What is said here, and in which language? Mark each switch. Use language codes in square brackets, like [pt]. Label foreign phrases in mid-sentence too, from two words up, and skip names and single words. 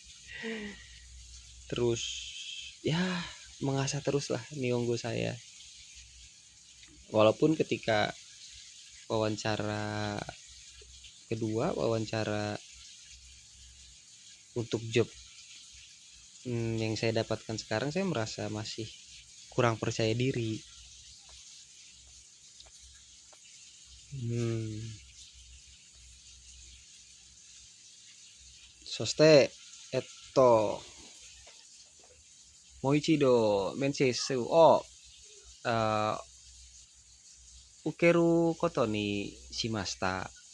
[id] Terus ya mengasah terus lah nihongo saya, walaupun ketika wawancara kedua, wawancara untuk job yang saya dapatkan sekarang, saya merasa masih kurang percaya diri. [ja] そして えっと もう一度 面接 を 受ける こと に しました.